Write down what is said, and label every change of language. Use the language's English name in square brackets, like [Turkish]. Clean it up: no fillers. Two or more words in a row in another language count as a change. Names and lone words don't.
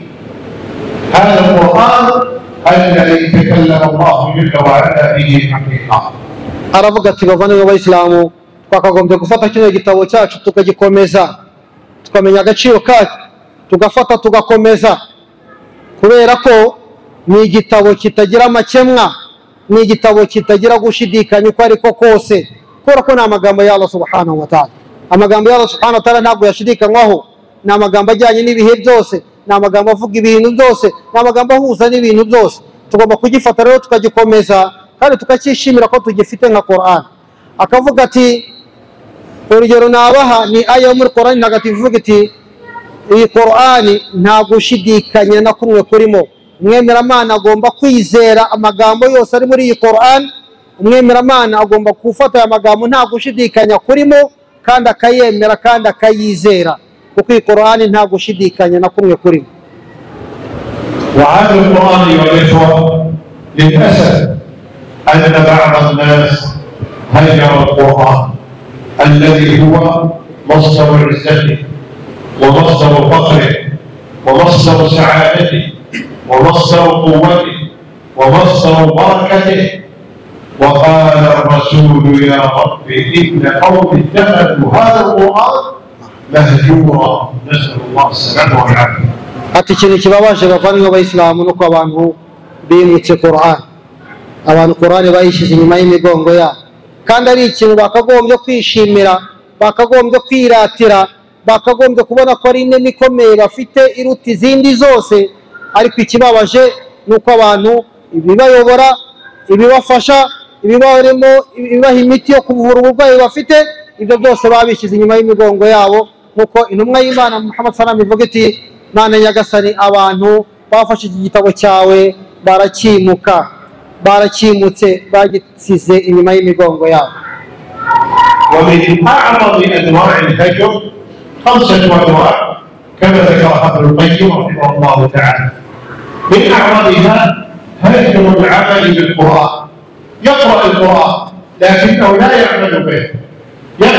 [Arabic] هذا القرآن الذي تكلم الله جل وعلا به حقيقة. [Kinyarwanda] aravuga ati bavandimwe b'Abayisilamu, twakagombye gufata kino gitabo cyacu tukagikomeza, tukamenya agaciro kacyo, tugafata tugakomeza, kubera ko ni igitabo kitagira amakemwa, ni igitabo kitagira gushidikanya uko ariko kose, kubera ko ni amagambo ya Allah [Arabic] سبحانه وتعالى. [Kinyarwanda] amagambo ya Allah [Arabic] سبحانه وتعالى [Kinyarwanda] ntabwo yashidikanywaho, ni amagambo ajyanye n'ibihe byose, ni amagambo avuga ibintu byose, ni amagambo ahuza n'ibintu byose. tugomba kugifata rero tukagikomeza kandi tukacyishimira ko tugifite nka Qur'an. akavuga ati urugero nabaha ni aya muri Qur'an ntagatifu ivuga iti iyi Qur'ani nta gushidikanya na kumwe kurimo. umwemeramana agomba kwizera amagambo yose ari muri iyi Qur'an, umwemeramana agomba gufata aya magambo nta gushidikanya kurimo kandi akayemera kandi akayizera, kuko iyi Qur'ani nta gushidikanya na kumwe kurimo. [Arabic] وهذا القرآن أيها الإخوة للأسف أن بعض الناس هجر القرآن الذي هو مصدر عزته ومصدر فقره ومصدر سعادته ومصدر قوته ومصدر بركته. وقال الرسول يا رب إن قوم اتخذوا هذا القرآن مهجورا، نسأل الله السلامة والعافية. [Kinyarwanda] ati ikintu kibabaje bavandimwe b'Abayisilamu nuko abantu bimutse Qur'an, abantu Qur'an bayishyize inyuma y'imigongo yabo, kandi ari ikintu bakagombye kwishimira, bakagombye kwiratira, bakagombye kubona ko ari inema ikomeye bafite iruta izindi zose. ariko ikibabaje nuko abantu ibibayobora, ibibafasha, ibibaha imiti yo kuvura uburwayi bafite, ibyo byose babishyize inyuma y'imigongo yabo. nkuko intumwa y'Imana Muhammad [Arabic] صلى الله عليه وسلم [Kinyarwanda] ivuga iti, Mana nyagasani, abantu bafashe iki gitabo cyawe barakimutse bagisize inyuma y'imigongo yabo. [Arabic] ومن أعظم أنواع الهجر 5 أنواع كما ذكرها ابن القيم رحمه الله تعالى. من أعظمها هجر العمل بالقرآن، يقرأ القرآن لكنه لا يعمل به، يقرأ